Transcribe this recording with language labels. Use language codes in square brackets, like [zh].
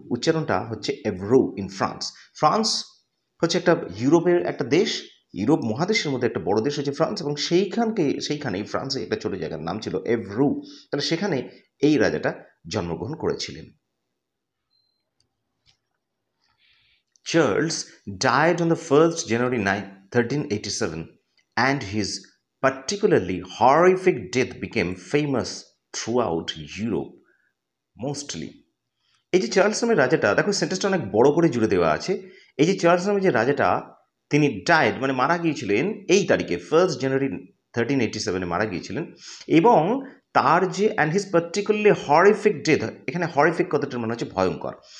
[bn] উচ্চারণটা হচ্ছে এভরু in France. France হচ্ছে একটা ইউরোপের একটা দেশ, ইউরোপ মহাদেশের মধ্যে একটা বড় দেশ হচ্ছে ফ্রান্স, এবং সেইখানেই ফ্রান্সে একটা ছোট জায়গার নাম ছিল এভরু। তাহলে সেখানে এই রাজাটা জন্মগ্রহণ করেছিলেন। [en] Charles died on the 1st January 1387, and his particularly horrific death became famous throughout Europe mostly. [bn] এই যে চার্লস নামের রাজাটা, দেখো সেন্টেন্সটা অনেক বড় করে জুড়ে দেওয়া আছে। এই যে চার্লস নামের যে রাজাটা, তিনি ডায়েড মানে মারা গিয়েছিলেন এই তারিখে, 1st January 1387 মারা গিয়েছিলেন। এবং তার যে [en] and his particularly horrific death, [bn] এখানে হরিফিক কথাটার মানে হচ্ছে ভয়ঙ্কর।